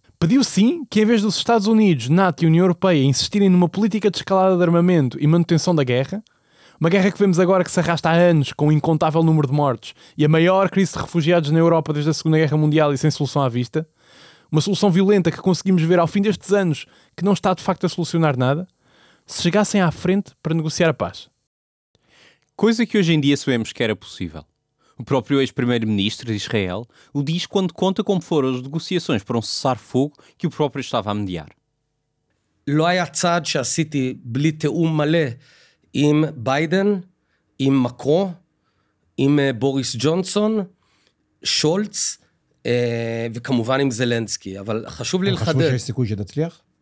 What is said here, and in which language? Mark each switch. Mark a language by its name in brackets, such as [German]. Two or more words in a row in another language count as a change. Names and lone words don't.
[Portuguese] Pediu sim que, em vez dos Estados Unidos, NATO e União Europeia insistirem numa política de escalada de armamento e manutenção da guerra, uma guerra que vemos agora que se arrasta há anos com um incontável número de mortos e a maior crise de refugiados na Europa desde a Segunda Guerra Mundial e sem solução à vista, uma solução violenta que conseguimos ver ao fim destes anos que não está de facto a solucionar nada, se chegassem à frente para negociar a paz. Coisa que hoje em dia sabemos que era possível. O próprio ex-primeiro-ministro de Israel o diz quando conta como foram as negociações para um cessar-fogo que o próprio estava a mediar. [Hebrew] לא היה צעד שעשיתי בלי תיאום מלא עם ביידן, עם מקרו, עם בוריס ג'ונסון, שולץ, וכמובן עם זלנסקי. אבל חשוב לי לחדד. חשוב שיש סיכוי שתצליח?